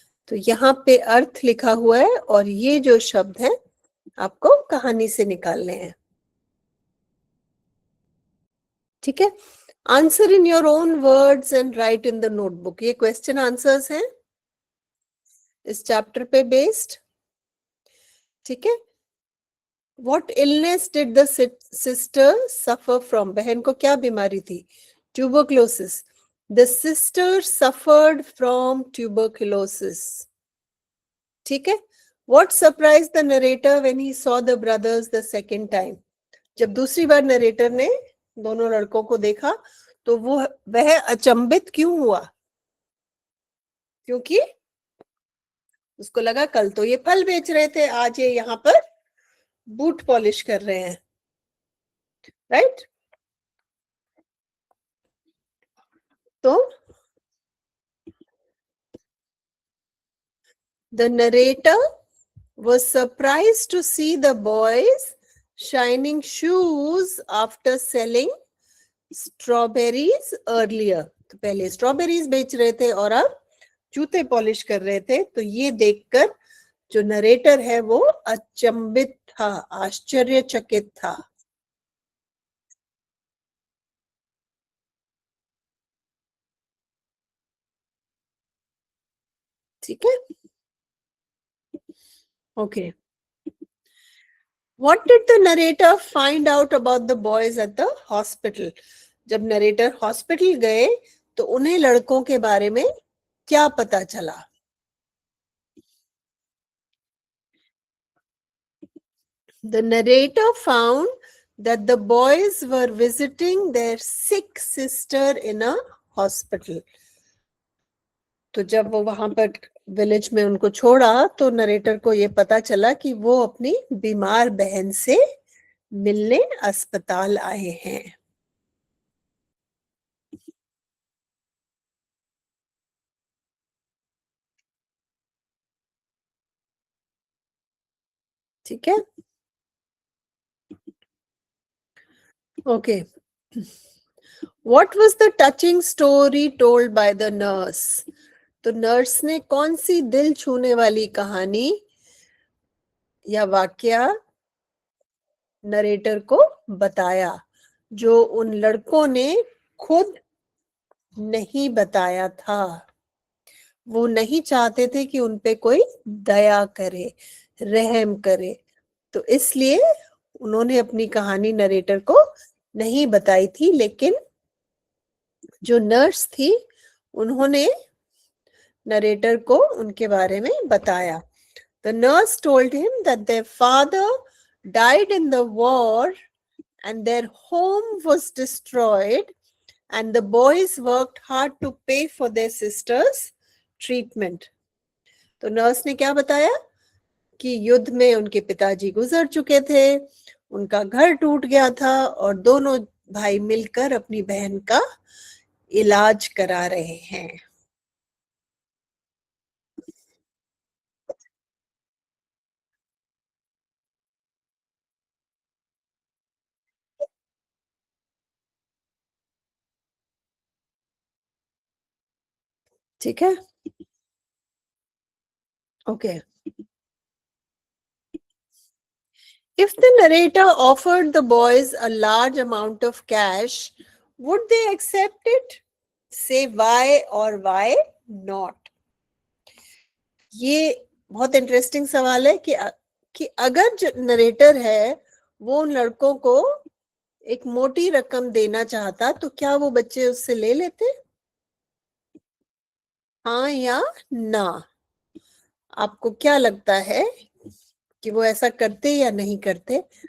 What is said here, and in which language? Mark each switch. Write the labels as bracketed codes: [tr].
[hi] तो यहाँ पे अर्थ लिखा हुआ है और ये जो शब्द है आपको कहानी से निकालने हैं। ठीक है, [en] Answer in your own words and write in the notebook. [hi] ये क्वेश्चन आंसर्स हैं इस चैप्टर पे बेस्ड। ठीक है, [en] What illness did the sister suffer from? [hi] बहन को क्या बीमारी थी? Tuberculosis. [en] The sister suffered from tuberculosis. [hi] ठीक है, [en] What surprised the narrator when he saw the brothers the second time? [hi] जब दूसरी बार नरेटर ने दोनों लड़कों को देखा तो वह अचंभित क्यों हुआ? क्योंकि उसको लगा कल तो ये फल बेच रहे थे, आज ये यहाँ पर बूट पॉलिश कर रहे हैं, राइट? [en] तो the narrator was surprised to see the boys shining shoes after selling strawberries earlier. [hi] तो पहले स्ट्रॉबेरीज बेच रहे थे और अब जूते पॉलिश कर रहे थे। तो ये देखकर जो नरेटर है वो अचंभित था, आश्चर्यचकित था। ठीक है, okay. [en] What did the narrator find out about the boys at the hospital? [hi] जब नरेटर हॉस्पिटल गए तो उन्हें लड़कों के बारे में क्या पता चला? [en] The narrator found that the boys were visiting their sick sister in a hospital. [hi] तो जब वो वहां पर विलेज में उनको छोड़ा तो नरेटर को ये पता चला कि वो अपनी बीमार बहन से मिलने अस्पताल आए हैं। ठीक है, okay. [en] What was the touching story told by the nurse? [hi] तो नर्स ने कौन सी दिल छूने वाली कहानी या वाक्या नरेटर को बताया जो उन लड़कों ने खुद नहीं बताया था? वो नहीं चाहते थे कि उन पे कोई दया करे, रहम करे, तो इसलिए उन्होंने अपनी कहानी नरेटर को नहीं बताई थी, लेकिन जो नर्स थी उन्होंने नरेटर को उनके बारे में बताया। [en] The nurse told him that their father died in the war and their home was destroyed and the boys worked hard to pay for their sister's treatment. [hi] तो नर्स ने क्या बताया कि युद्ध में उनके पिताजी गुजर चुके थे, उनका घर टूट गया था और दोनों भाई मिलकर अपनी बहन का इलाज करा रहे हैं। ठीक है, okay. [en] If the narrator offered the boys a large amount of cash, would they accept it? Say why or why not? [hi] ये बहुत इंटरेस्टिंग सवाल है कि अगर जो नरेटर है वो उन लड़कों को एक मोटी रकम देना चाहता तो क्या वो बच्चे उससे ले लेते? हाँ या ना? आपको क्या लगता है कि वो ऐसा करते या नहीं करते?